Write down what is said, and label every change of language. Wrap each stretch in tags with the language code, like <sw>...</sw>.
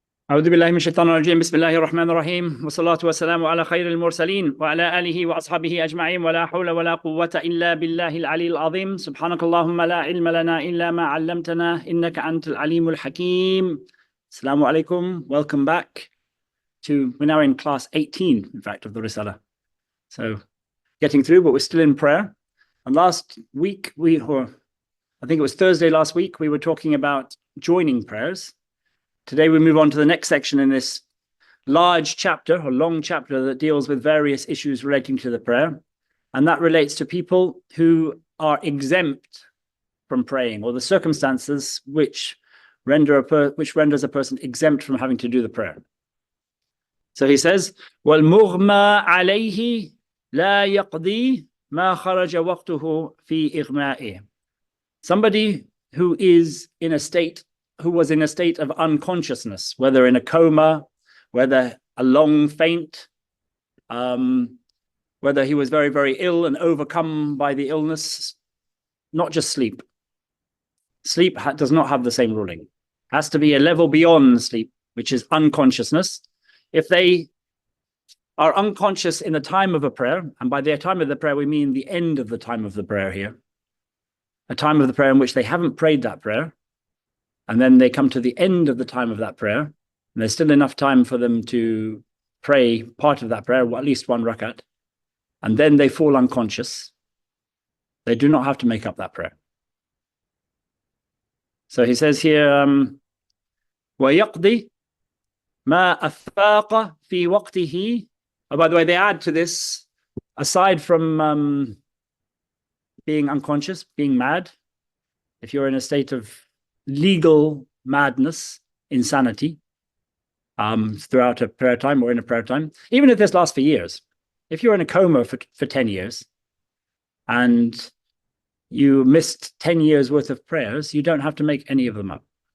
<ar>أعوذ بالله من الشيطان الرجيم بسم الله الرحمن الرحيم والصلاة والسلام على خير المرسلين وعلى آله وأصحابه أجمعين ولا حول ولا قوة إلا بالله العلي العظيم سبحانك اللهم لا علم لنا إلا ما علمتنا إنك أنت العليم الحكيم. Assalamu alaikum.</ar> <en>Welcome back we're now in class 18, in fact, of the Risalah. So getting through, but we're still in prayer. And last week, I think it was Thursday last week, we were talking about joining prayers. Today we move on to the next section in this large chapter, or long chapter, that deals with various issues relating to the prayer. And that relates to people who are exempt from praying, or the circumstances which renders a person exempt from having to do the prayer. So he says,</en> <ar>وَالْمُغْمَى عَلَيْهِ لَا يَقْضِي مَا خَرَجَ وَقْتُهُ فِي إِغْمَائِهِ.</ar> <en>Somebody who was in a state of unconsciousness, whether in a coma, whether a long faint, whether he was very, very ill and overcome by the illness, not just sleep. Sleep does not have the same ruling. It has to be a level beyond sleep, which is unconsciousness. If they are unconscious in the time of a prayer, and by the time of the prayer, we mean the end of the time of the prayer here, a time of the prayer in which they haven't prayed that prayer, and then they come to the end of the time of that prayer, and there's still enough time for them to pray part of that prayer, or at least one rakat, and then they fall unconscious, they do not have to make up that prayer. So he says here,</en> <ar>وَيَقْضِي مَا أَفَاقَ فِي وَقْتِهِ.</ar> <en>Oh, by the way, they add to this, aside from being unconscious, being mad, if you're in a state of legal madness, insanity, throughout a prayer time or in a prayer time, even if this lasts for years, if you're in a coma for 10 years and you missed 10 years worth of prayers, you don't have to make any of them up.</en>